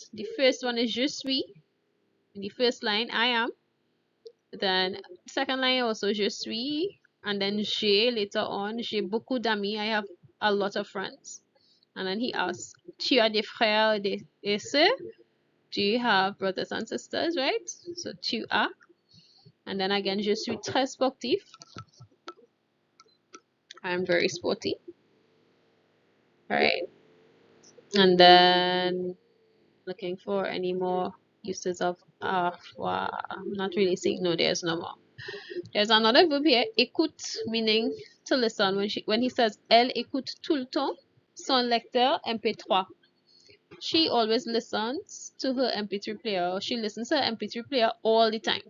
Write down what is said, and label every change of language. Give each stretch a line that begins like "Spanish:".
English: The first one is
French: je suis.
English: In the first line, I am. Then second line also
French: je suis.
English: And then j'ai later on.
French: J'ai beaucoup d'amis.
English: I have a lot of friends. And then he asks,
French: tu as des frères et sœurs?
English: Do you have brothers and sisters, right? So
French: tu as.
English: And then again,
French: je suis très sportif.
English: I'm very sporty. Right? And then looking for any more uses of wow, I'm not really seeing. No, there's no more. There's another verb here, écoute, meaning to listen. When he says
French: elle écoute tout le temps son lecteur MP3.
English: She always listens to her MP3 player. She listens to her MP3 player all the time.